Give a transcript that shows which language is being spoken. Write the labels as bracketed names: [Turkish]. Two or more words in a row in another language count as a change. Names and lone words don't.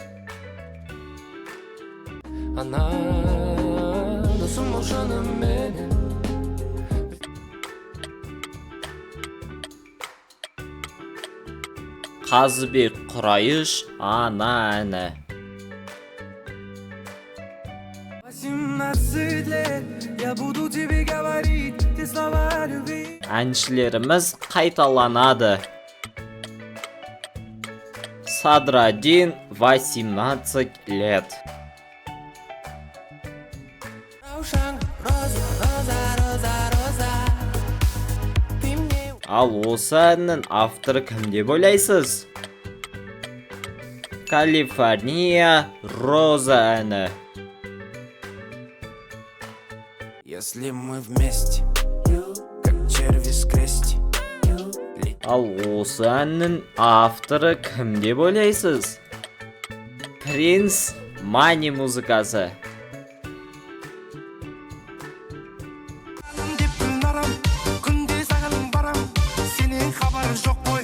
[Kazakh] Ана досым ау жаным менің. Қазыбек Құрайыш ана әні. [Russian] 18 лет, я буду тебе говорить те слова любви. [Kazakh] Әншілеріміз қайталанады. [Russian] Садрадин 18 лет. [Kazakh] Раушан, роза, роза, роза, роза. [Russian] Ты мне [Kazakh] Ал осы әннің авторы кім деп ойлайсыз? Калифорния Роза әні. [Russian] Если мы вместе, как черви скрести. [Kazakh] Ал осы әннің авторы кім деп ойлайсыз? Принц Мани музыкасы. Деппін арам, күнде саған барам, сенен хабар жоқ қой.